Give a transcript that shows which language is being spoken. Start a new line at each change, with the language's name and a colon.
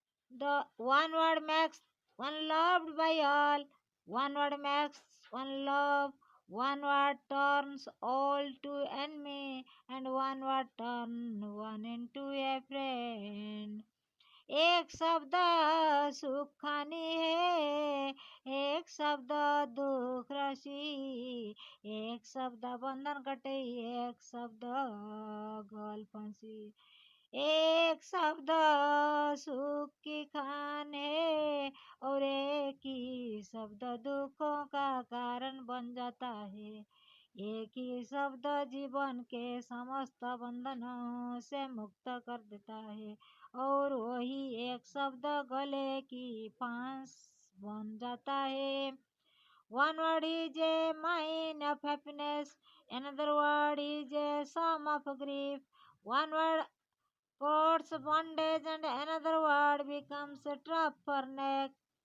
English: The one word makes one loved by all, one word makes one love, one word turns all to enemy, and one word turns one into a friend.
Hindi: एक शब्द सुख खानी है, एक शब्द दुख रसी, एक शब्द बंधन कटे, एक शब्द गल फंसी, एक शब्द सुख की खान है और एक ही शब्द दुखों का कारण बन जाता है। एक ही शब्द जीवन के समस्त बंधनों से मुक्त कर देता है और वही एक शब्द गले की फांस बन जाता है।
English: One word is a mine of happiness, another word is a sum of grief. One word cuts bondage and another word becomes a trap for neck.